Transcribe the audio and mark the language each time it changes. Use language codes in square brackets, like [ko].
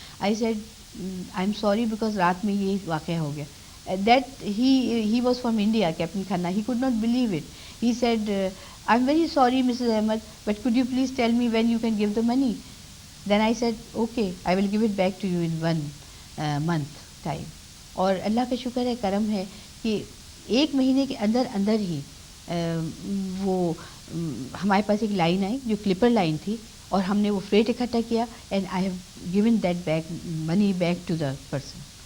[ur] I said I'm sorry because رات میں یہ واقعہ ہو گیا. [en] That he was from India, Captain Khanna. He could not believe it. He said, I'm very sorry, Mrs. Ahmed, but could you please tell me when you can give the money? Then I said, okay, I will give it back to you in 1 month time. [ur] اور اللہ کا شکر ہے، کرم ہے کہ 1 مہینے کے اندر ہی وہ ہمارے پاس ایک لائن آئی جو کلپر لائن تھی اور ہم نے وہ فریٹ اکٹھا کیا and I have given that back money back to the person.